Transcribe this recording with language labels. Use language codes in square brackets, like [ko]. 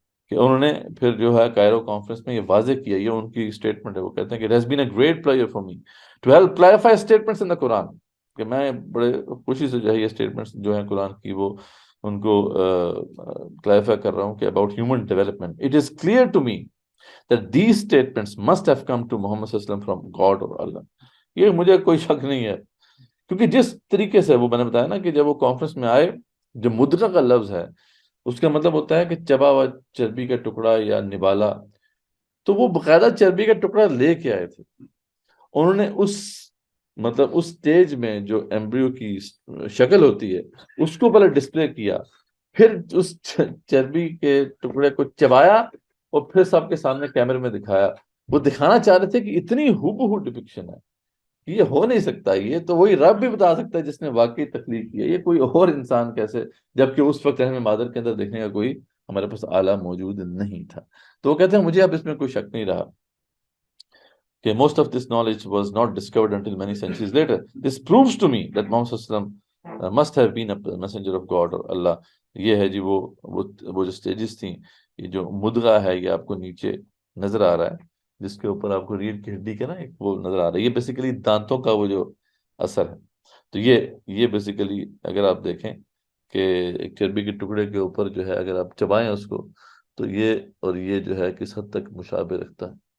[ur] کہ انہوں نے پھر جو ہے کائرو کانفرنس میں یہ واضح کیا، یہ ان کی اسٹیٹمنٹ ہے. وہ کہتے ہیں کہ [en] it has been a great pleasure for me to help clarify statements in the Quran، [ur] کہ میں بڑے خوشی سے جو ہے یہ اسٹیٹمنٹس جو ہیں قرآن کی وہ ان کو کلیریفائی کر رہا ہوں کہ [en] about human development. It is clear to me that these statements must have come to Muhammad صلی اللہ علیہ وسلم from God or Allah. [ur] یہ مجھے کوئی شک نہیں ہے، کیونکہ جس طریقے سے وہ میں نے بتایا نا کہ جب وہ کانفرنس میں آئے، جو مدغہ کا لفظ ہے اس کا مطلب ہوتا ہے کہ چبا ہوا چربی کا ٹکڑا یا نبالا. تو وہ باقاعدہ چربی کا ٹکڑا لے کے آئے تھے. انہوں نے اس مطلب اس سٹیج میں جو ایمبریو کی شکل ہوتی ہے اس کو پہلے ڈسپلے کیا، پھر اس چربی کے ٹکڑے کو چبایا اور پھر سب کے سامنے کیمرے میں دکھایا. وہ دکھانا چاہ رہے تھے کہ اتنی ہو ڈپکشن ہے، یہ ہو نہیں سکتا. یہ تو وہی رب بھی بتا سکتا ہے جس نے واقعی تخلیق کی ہے، یہ کوئی اور انسان کیسے، جبکہ اس وقت رحم مادر کے اندر دیکھنے کا کوئی ہمارے پاس آلہ موجود نہیں تھا. تو وہ کہتے ہیں مجھے اب اس میں کوئی شک نہیں رہا کہ [en] most of this knowledge was not discovered until many centuries later. This proves to me that Muhammad صلی اللہ علیہ وسلم must have been a messenger of God or Allah. [ur] یہ ہے جی وہ جو سٹیجز تھیں. یہ جو مدغہ ہے یہ آپ کو نیچے نظر آ رہا ہے جس کے اوپر آپ کو ریڑھ کی ہڈی کا نا ایک وہ نظر آ رہا ہے، یہ بیسیکلی دانتوں کا وہ جو اثر ہے. تو یہ بیسیکلی اگر آپ دیکھیں کہ ایک چربی کے ٹکڑے کے اوپر جو ہے اگر آپ چبائیں اس کو تو یہ اور یہ جو ہے کس حد تک مشابہ رکھتا ہے.